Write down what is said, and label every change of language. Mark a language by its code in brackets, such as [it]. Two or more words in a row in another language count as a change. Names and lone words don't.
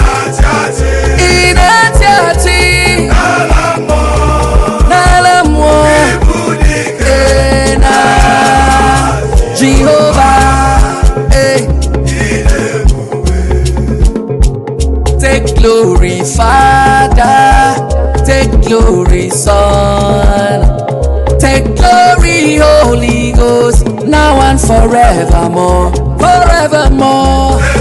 [ig] Ị na-achị achị. N'ala mmụọ. Ee, na Jehovah. Ee. [en] Take glory, Father. Take glory, Son. Take glory, Holy Ghost. Now and forevermore. Forevermore.